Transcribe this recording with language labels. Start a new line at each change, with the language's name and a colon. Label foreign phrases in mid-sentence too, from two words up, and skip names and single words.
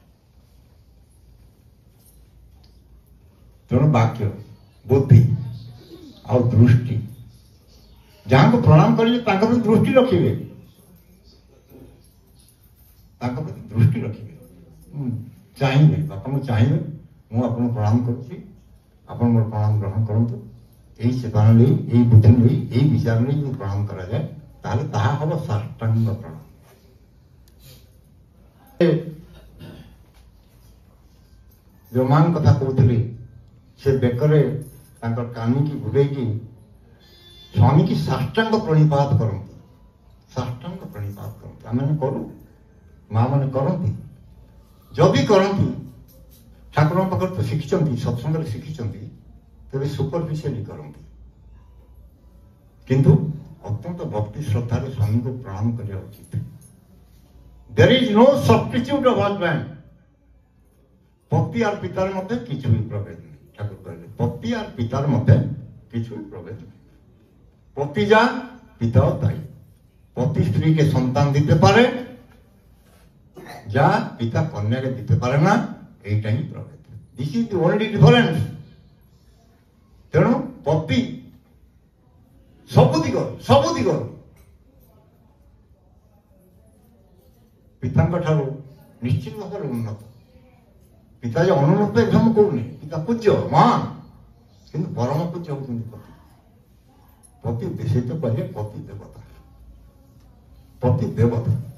Odia: ତେଣୁ ବାକ୍ୟ ବୁଦ୍ଧି ଆଉ ଦୃଷ୍ଟି, ଯାହାଙ୍କୁ ପ୍ରଣାମ କରିବେ ତାଙ୍କ ପ୍ରତି ଦୃଷ୍ଟି ରଖିବେ, ତାଙ୍କ ପ୍ରତି ଦୃଷ୍ଟି ରଖିବେ, ଚାହିଁବେ, ବାପାଙ୍କୁ ଚାହିଁବେ ମୁଁ ଆପଣଙ୍କୁ ପ୍ରଣାମ କରୁଛି, ଆପଣ ମୋର ପ୍ରଣାମ ଗ୍ରହଣ କରନ୍ତୁ।
Bangla: এই চেতনা নেই, এই বুদ্ধি নেই, এই বিচার নেই যদি প্রণাম করা যায় তাহলে তাহা হব সাষ্টাঙ্গ প্রণাম।
Odia: ଯୋଉମାନ କଥା କହୁଥିଲି ସେ ବେକରେ ତାଙ୍କର କାନିକି ଘୁରେଇକି ସ୍ୱାମୀକି ସାଷ୍ଟାଙ୍ଗ ପ୍ରଣିପାତ କରନ୍ତି, ସାଷ୍ଟାଙ୍ଗ ପ୍ରଣିପାତ କରନ୍ତି। ଆମେ କରୁ, ମା ମାନେ କରନ୍ତି, ଯଦି କରନ୍ତି ଠାକୁରଙ୍କ ପାଖରେ ତ ଶିଖିଛନ୍ତି, ସତ୍ସଙ୍ଗରେ ଶିଖିଛନ୍ତି, ତେବେ ସୁପରଫିସିଆଲି କରନ୍ତି, କିନ୍ତୁ ଅତ୍ୟନ୍ତ ଭକ୍ତି ଶ୍ରଦ୍ଧାରେ ସ୍ୱାମୀଙ୍କୁ ପ୍ରଣାମ କରିବା ଉଚିତ।
English: There is no substitute of husband.
Bangla: ପତି আর পিতার মধ্যে কিছুই প্রভেদ নেই। ঠাকুর কহিলেন পতি আর পিতার মধ্যে কিছুই প্রভেদ নেই। পতি যা পিতাও তাই। পতি স্ত্রীকে সন্তান দিতে পারে, যা পিতা কন্যাকে দিতে পারে না, এইটাই প্রভেদ।
English: This is the only difference.
Odia: ତେଣୁ ପତି ସବୁ ଦିଗରୁ ପିତାଙ୍କ ଠାରୁ ନିଶ୍ଚିତ ଭାବରେ ଉନ୍ନତ। ପିତା ଯେ ଅନୁନ୍ନତ ଏ ମୁଁ କହୁନି, ପିତା ପୂଜ୍ୟ ମହାନ, କିନ୍ତୁ ପରମ ପୂଜ୍ୟ ହଉଛନ୍ତି ପତି। ପତି ସେଇ ତ କହିଲେ ପତି ଦେବତା, ପତି ଦେବତା।